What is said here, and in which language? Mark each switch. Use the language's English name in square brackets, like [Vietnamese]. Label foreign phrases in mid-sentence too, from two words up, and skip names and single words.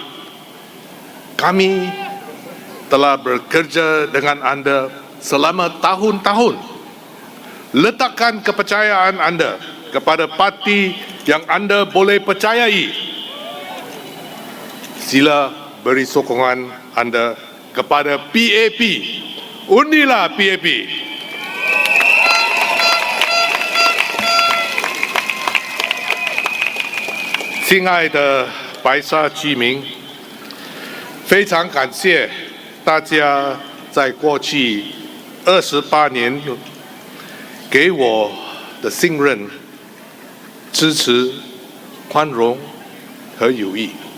[Malay] Kami telah bekerja dengan anda selama tahun-tahun. Letakkan kepercayaan anda kepada parti yang anda boleh percayai. Sila beri sokongan anda kepada PAP. Undilah PAP. [Chinese] 亲爱的白沙居民，非常感谢大家在过去28年给我的信任、支持、宽容和友谊。